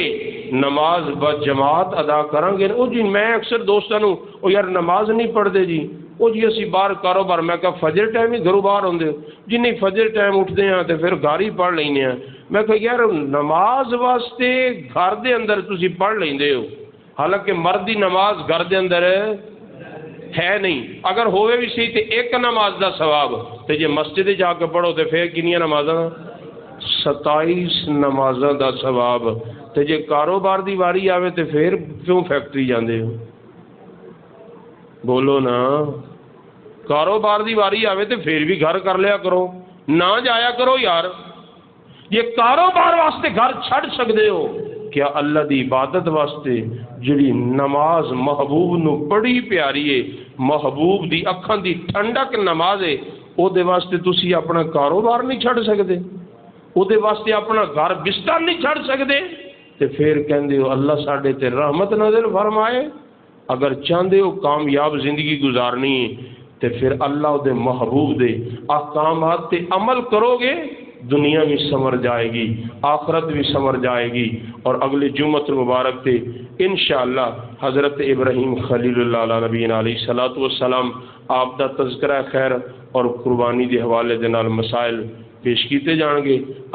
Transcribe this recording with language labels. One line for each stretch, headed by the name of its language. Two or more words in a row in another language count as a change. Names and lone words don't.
Punjabi: نماز بجماعت ادا کریں گے او جی میں اکثر دوستاں نوں او یار نماز نہیں پڑھدے جی او جی اسی باہر کاروبار میں کہا فجر ٹائم ہی گھروں باہر ہوندے جی نہیں
Urdu: فجر ٹائم اٹھتے ہیں
Punjabi: تے پھر گھر ہی پڑھ لینے ہیں۔ میں کہا یار نماز واسطے گھر دے اندر تسی پڑھ لیندے ہو، حالانکہ مردی نماز گھر دے اندر ہے نہیں، اگر ہوئے بھی صحیح تے ایک نماز دا ثواب تے جے مسجد جا کے پڑھو تے پھر کنیاں نمازاں 27 نمازاں دا ثواب تے جے کاروبار دی واری آوے تے پھر کیوں فیکٹری جاندے ہو؟ بولو نا، کاروبار دی واری آوے تے پھر بھی گھر کر لیا کرو، نہ جایا کرو یار۔ یہ کاروبار واسطے گھر چھڑ سکدے ہو، کیا اللہ دی عبادت واسطے جڑی نماز محبوب نو بڑی پیاری ہے، محبوب دی اکھاں دی ٹھنڈک نماز ہے، او دے واسطے تسی اپنا کاروبار نہیں چھڑ سکدے، او دے واسطے اپنا گھر بستر نہیں چھڑ سکدے تے پھر کہندے ہو اللہ ساڈے تے رحمت نازل فرمائے۔ اگر چاہندے ہو کامیاب زندگی گزارنی ہے تے پھر اللہ دے محبوب دے احکامات تے عمل کرو گے، دنیا بھی سمر جائے گی، آخرت بھی سمر جائے گی۔ اور اگلے جمعۃ المبارک تے انشاءاللہ حضرت ابراہیم خلیل اللہ
Arabic: علیہ نبینا علیہ الصلوۃ والسلام
Punjabi: آپ دا تذکرہ خیر اور قربانی دے حوالے دے نال مسائل پیش کیتے جان گے۔